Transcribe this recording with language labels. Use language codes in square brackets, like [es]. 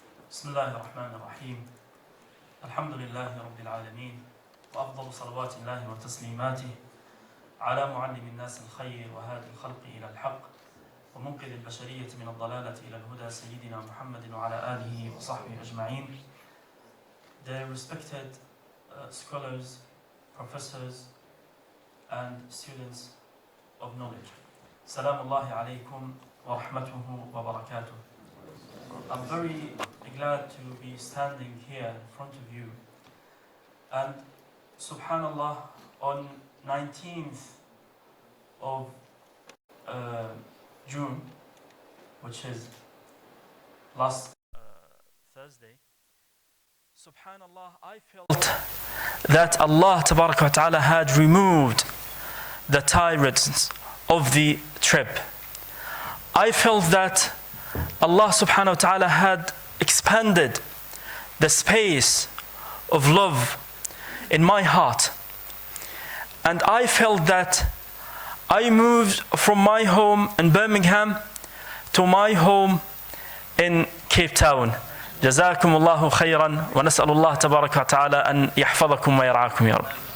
[ar] بسم الله الرحمن الرحيم الحمد لله رب العالمين وأفضل صلوات الله وتسليماته على معلم الناس الخير وهادي الخلق إلى الحق ومنقذ البشرية من الضلالة إلى الهدى سيدنا محمد وعلى آله وصحبه أجمعين. [en] The respected scholars, professors and students of knowledge. [ar] Salaam Allahi alaykum wa rahmatuhu wa barakatuh. [en] I'm very glad to be standing here in front of you, and subhanallah, on 19th of June, which is last Thursday, subhanallah, I felt that Allah Tabaraka wa Ta'ala had removed the tyrants of the trip. I felt that Allah subhanahu wa ta'ala had expanded the space of love in my heart. And I felt that I moved from my home in Birmingham to my home in Cape Town. [ar] جزاكم الله خيرا ونسأل الله تبارك وتعالى أن يحفظكم ويرعاكم يا رب.